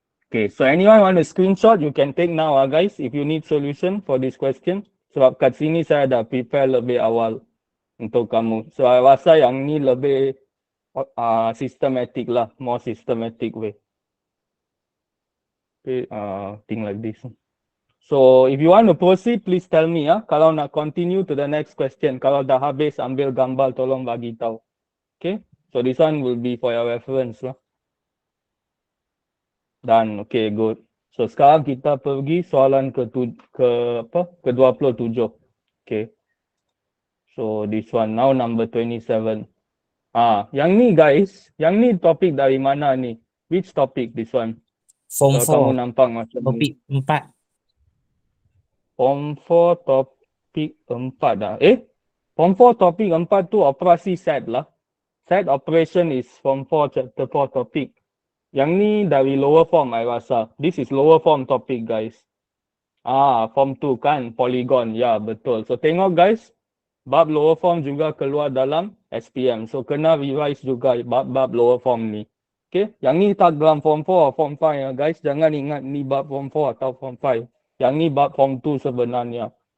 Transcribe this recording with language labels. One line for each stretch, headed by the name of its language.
English: Okay, so anyone want a screenshot, you can take now guys if you need solution for this question.
Malay: Sebab kat sini saya dah prepare lebih awal untuk kamu. So I rasa yang ni lebih systematic lah,
English: more systematic way. Okay, thing like this. So if you want to proceed, please tell me ya.
Malay: Kalau nak
English: continue to the next question,
Malay: kalau dah habis ambil gambar, tolong bagi tahu.
English: Okay, so this one will be for your reference lah.
Malay: Dan okay, good. So sekarang kita pergi soalan ke-27. Okay.
English: So this one now number 27.
Malay: Yang ni guys, yang ni topik dari mana ni?
English: Which topic this one? Form
Malay: Kalau kamu 4. nampak macam ni. Topik 4. Form 4 topik 4 dah. Form 4 topik 4 tu operasi set lah.
English: Set operation is Form 4 chapter 4 topik.
Malay: Yang ni dari lower form I rasa.
English: This is lower form topic guys.
Malay: Form 2 kan, polygon. Ya, betul. So tengok guys, bab lower form juga keluar dalam SPM. So kena revise juga bab lower form ni. Okay, yang ni tak dalam Form 4 Form 5 ya guys. Jangan ingat ni bab Form 4 atau Form 5. Yang ni bab Form 2 sebenarnya.